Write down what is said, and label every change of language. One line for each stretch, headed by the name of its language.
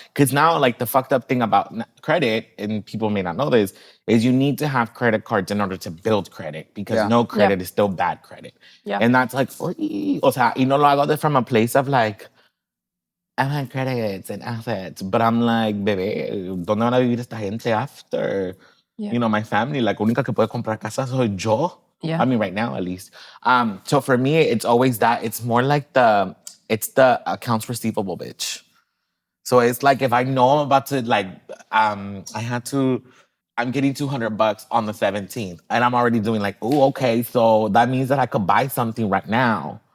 English: Because now like the fucked up thing about credit, and people may not know this, is you need to have credit cards in order to build credit. Because no credit is still bad credit. And that's like,
Spanish: o sea, y no lo hago
English: from a place of like, I have credits and assets. But I'm like,
Spanish: bebé, ¿dónde van a vivir esta gente
English: after? You know, my family, like,
Spanish: única que puede comprar casa soy yo.
English: I mean, right now, at least. So for me, it's always that. It's more like it's the accounts receivable, bitch. So it's like, if I know I'm about to, like, I'm getting $200 on the 17th. And I'm already doing like, oh, okay. So that means that I could buy something right now.